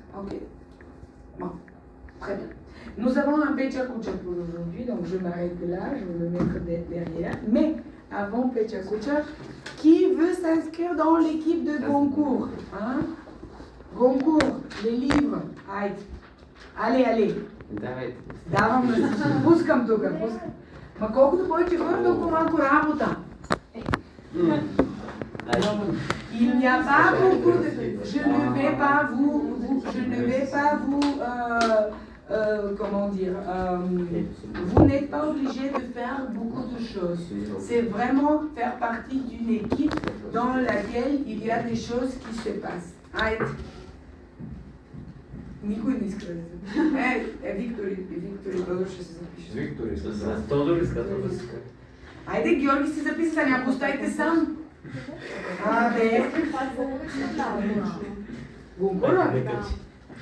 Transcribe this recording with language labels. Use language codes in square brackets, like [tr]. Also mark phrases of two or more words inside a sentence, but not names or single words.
[fr] Ok? Bon, très bien. Nous avons un Pecha Kucha pour aujourd'hui, donc je m'arrête là, je vais le mettre derrière. Mais avant Pecha Kucha, qui veut s'inscrire dans l'équipe de concours? Hein? Concours, les livres. Allez. [bg] Давам на всички. Пускам тук. Ма колкото повече хора, толкова малко работа. [fr] Il n'y a pas beaucoup de... Je ne vais pas vous comment dire, vous n'êtes pas obligé de faire beaucoup de choses. C'est vraiment faire partie d'une équipe dans laquelle il y a des choses qui se passent. [bg] Никой не иска да се... Виктори, Тодор ще се запише. Виктори, Тодор иска да се. Айде, Георги си записа, няма оставите сам. Абе. Гонкора?